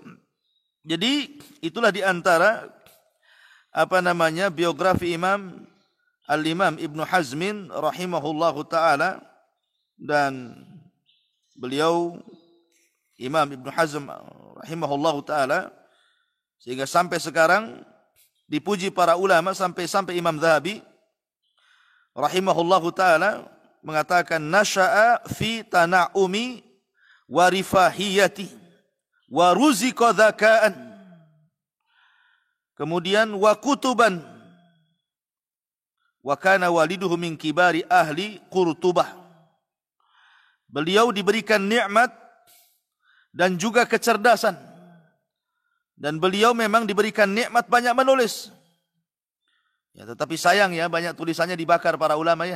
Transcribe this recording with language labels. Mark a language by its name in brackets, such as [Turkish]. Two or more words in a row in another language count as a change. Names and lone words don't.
[Indonesian] Jadi itulah di antara biografi Imam Al-Imam Ibnu Hazmin [Arabic] رحمه الله تعالى, [Indonesian] dan beliau Imam Ibnu Hazm [Arabic] رحمه الله تعالى, [Indonesian] sehingga sampai sekarang dipuji para ulama, sampai Imam Dzahabi [Arabic] رحمه الله تعالى [Indonesian] mengatakan [Arabic] نشأ في تنعم ورفاهية ورزق ذكاء, [Indonesian] kemudian [Arabic] وكتبا، وكان والده من كبار أهل قرطبة. [Indonesian] Beliau diberikan nikmat dan juga kecerdasan, dan beliau memang diberikan nikmat banyak menulis. Ya, tetapi sayang ya, banyak tulisannya dibakar para ulama ya.